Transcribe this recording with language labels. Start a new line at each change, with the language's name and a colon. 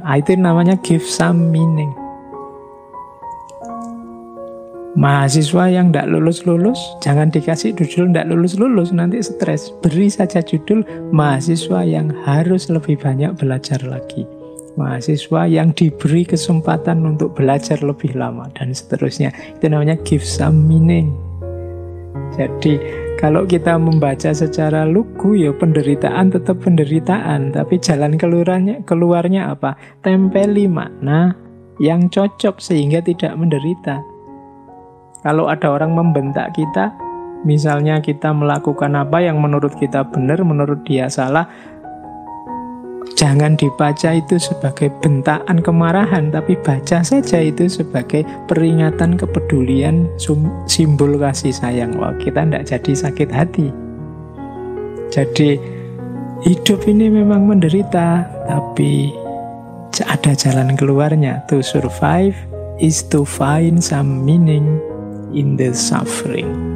Indonesian: Ah, itu namanya
English: give some meaning.
Indonesian: Mahasiswa yang tidak lulus-lulus, jangan dikasih judul tidak lulus-lulus, nanti stres. Beri saja judul mahasiswa yang harus lebih banyak belajar lagi, mahasiswa yang diberi kesempatan untuk belajar lebih lama, dan seterusnya. Itu namanya
English: give some meaning.
Indonesian: Jadi kalau kita membaca secara lugu, ya penderitaan tetap penderitaan, tapi jalan keluarnya apa? Tempeli makna yang cocok sehingga tidak menderita. Kalau ada orang membentak kita, misalnya kita melakukan apa yang menurut kita benar, menurut dia salah, jangan dibaca itu sebagai bentakan kemarahan, tapi baca saja itu sebagai peringatan kepedulian, simbol kasih sayang. Wah, kita tidak jadi sakit hati. Jadi hidup ini memang menderita, tapi ada jalan keluarnya.
English: To survive is to find some meaning in the suffering.